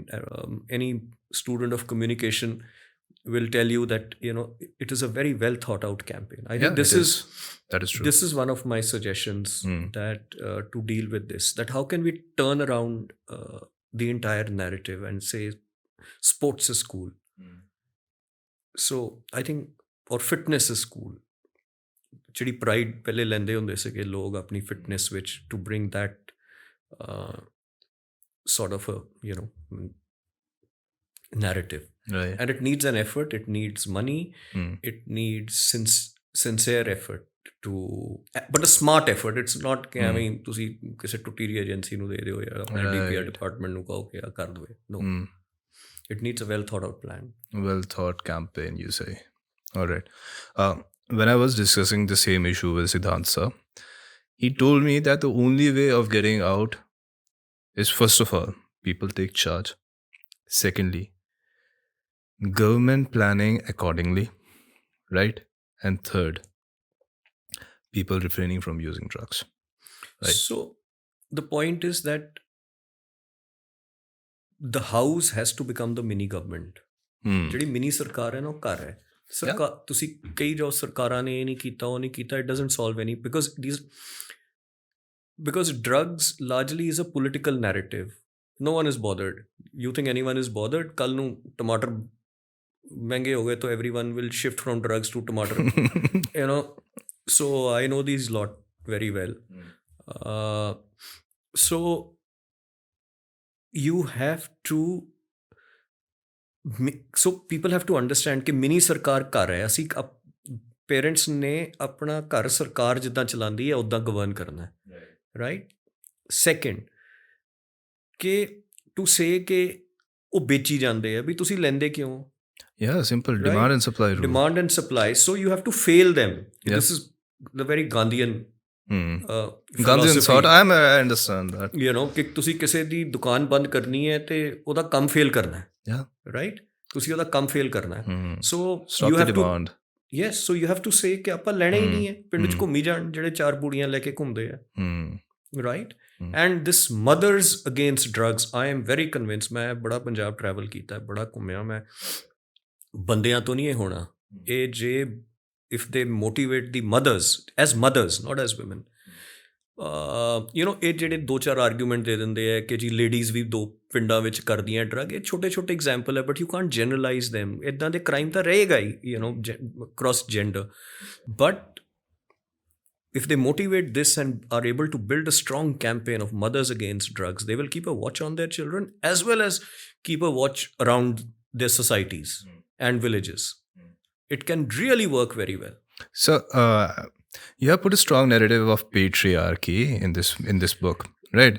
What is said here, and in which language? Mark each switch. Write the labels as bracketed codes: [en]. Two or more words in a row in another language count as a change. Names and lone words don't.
[en] Any student of communication will tell you that it is a very well thought out campaign. I think that is true. This is one of my suggestions that to deal with this. That how can we turn around the entire narrative and say sports is cool. So I think, or fitness is cool. [pa] ਜਿਹੜੀ ਪ੍ਰਾਈਡ ਪਹਿਲੇ ਲੈਂਦੇ ਹੁੰਦੇ ਸੀਗੇ ਲੋਕ ਆਪਣੀ ਫਿਟਨੈਸ ਵਿੱਚ, [en] to bring that sort of a narrative. Right. And it needs an effort, it needs money, it needs sincere effort but a smart effort. It's not [pa] ਕਿ ਐਵੇਂ ਤੁਸੀਂ ਕਿਸੇ ਟੁੱਟੀ ਜਿਹੀ ਏਜੰਸੀ ਨੂੰ ਦੇ ਦਿਓ ਜਾਂ ਆਪਣੇ DPR ਡਿਪਾਰਟਮੈਂਟ ਨੂੰ ਕਹੋ ਕਿ ਆ ਕਰ ਦੇਵੇ. [en] No. It needs a well thought out plan. Well thought campaign, you say. All right. When I was discussing the same issue with Siddhant sir, he told me that the only way of getting out is, first of all, people take charge. Secondly, government planning accordingly, right? And third, people refraining from using drugs. Right? So the point is that the house has to become the mini government. [pa] ਜਿਹੜੀ mini ਸਰਕਾਰ ਹੈ ਨਾ ਉਹ ਘਰ ਹੈ। ਸਰਕਾਰ ਤੁਸੀਂ ਕਈ ਜੋ ਸਰਕਾਰਾਂ ਨੇ ਇਹ ਨਹੀਂ ਕੀਤਾ, ਉਹ ਨਹੀਂ ਕੀਤਾ, [en] it doesn't solve any, because drugs largely is a political narrative. No one is bothered. You think anyone is bothered? [pa] ਕੱਲ ਨੂੰ ਟਮਾਟਰ ਮਹਿੰਗੇ ਹੋ ਗਏ ਤਾਂ [en] everyone will shift from drugs to tomato. So I know these lot very well. So you have to, so people have to understand [pa] ਕਿ ਮਿਨੀ ਸਰਕਾਰ ਘਰ ਹੈ। ਅਸੀਂ ਪੇਰੈਂਟਸ ਨੇ ਆਪਣਾ ਘਰ ਸਰਕਾਰ ਜਿੱਦਾਂ ਚਲਾਉਂਦੀ ਹੈ ਉੱਦਾਂ ਗਵਰਨ ਕਰਨਾ ਹੈ। ਰਾਈਟ। ਸੈਕਿੰਡ, ਕਿ [en] to say [pa] ਕਿ ਉਹ ਵੇਚੀ ਜਾਂਦੇ ਆ, ਵੀ ਤੁਸੀਂ ਲੈਂਦੇ ਕਿਉਂ? [en] Yeah, simple. Right? Demand and supply rule. Demand and supply. So you have to fail them. Yes. This is the very Gandhian Gandhian thought. I understand that. [pa] ਕਿ ਤੁਸੀਂ ਕਿਸੇ ਦੀ ਦੁਕਾਨ ਬੰਦ ਕਰਨੀ ਹੈ ਤੇ ਉਹਦਾ ਕੰਮ ਫੇਲ ਕਰਨਾ ਹੈ। [en] Yeah. Right? [pa] ਤੁਸੀਂ ਉਹਦਾ ਕੰਮ ਫੇਲ ਕਰਨਾ ਹੈ। So [en] stop you the have demand. Yes, so you have to say [pa] ਕਿ ਆਪਾਂ ਲੈਣਾ ਹੀ ਨਹੀਂ ਹੈ। ਪਿੰਡ 'ਚ ਘੁੰਮੀ ਜਾਣ ਜਿਹੜੇ 4 ਬੂੜੀਆਂ ਲੈ ਕੇ ਘੁੰਮਦੇ ਆ। [en] Right? And this mothers against drugs, I am very convinced. [pa] ਮੈਂ ਬੜਾ ਪੰਜਾਬ ਟਰੈਵਲ ਕੀਤਾ, ਬੜਾ ਘੁੰਮਿਆ ਮੈਂ। ਬੰਦਿਆਂ ਤੋਂ ਨਹੀਂ ਇਹ ਹੋਣਾ। ਇਹ ਜੇ [en] if they motivate the mothers, not as women, [pa] ਇਹ ਜਿਹੜੇ 2-4 ਆਰਗੂਮੈਂਟ ਦੇ ਦਿੰਦੇ ਆ ਕਿ ਜੀ ਲੇਡੀਜ਼ ਵੀ 2 ਪਿੰਡਾਂ ਵਿੱਚ ਕਰਦੀਆਂ ਡਰੱਗ, ਇਹ ਛੋਟੇ ਐਗਜ਼ਾਮਪਲ ਹੈ, [en] But you can't generalize them. [pa] ਇੱਦਾਂ ਦੇ ਕ੍ਰਾਈਮ ਤਾਂ ਰਹੇਗਾ ਹੀ, [en] cross gender, but if they motivate this and are able to build a strong campaign of mothers against drugs, they will keep a watch on their children as well as keep a watch around their societies and villages. It can really work very well. So you have put a strong narrative of patriarchy in this book, right?